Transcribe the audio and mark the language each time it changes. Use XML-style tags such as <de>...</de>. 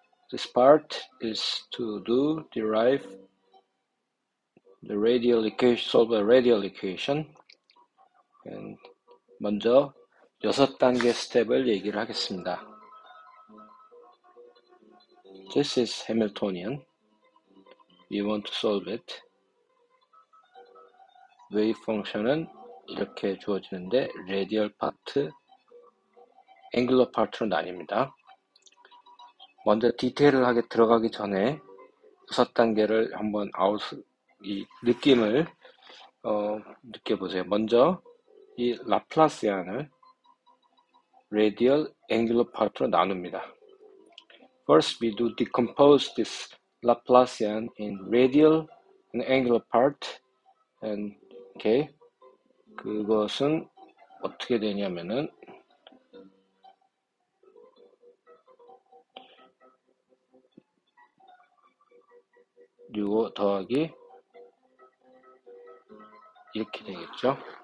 <en>This part is to derive the radial equation, solve a radial equation.</en> <ko>먼저 6단계 스텝을 얘기를 하겠습니다.</ko> <en>This is Hamiltonian. We want to solve it.</en> <ko>웨이브 펑션은 이렇게 주어지는데 radial 파트, angular 파트로 나뉩니다. 먼저 디테일하게 들어가기 전에 6단계를 한번 이 느낌을 느껴보세요. 먼저 이 라플라시안을 radial, angular part로 나눕니다.</ko> <en>First, we do decompose this Laplacian in radial and angular part.</en> <ko>And okay, 그것은 어떻게 되냐면은 이거 더하기 이렇게 되겠죠.</ko>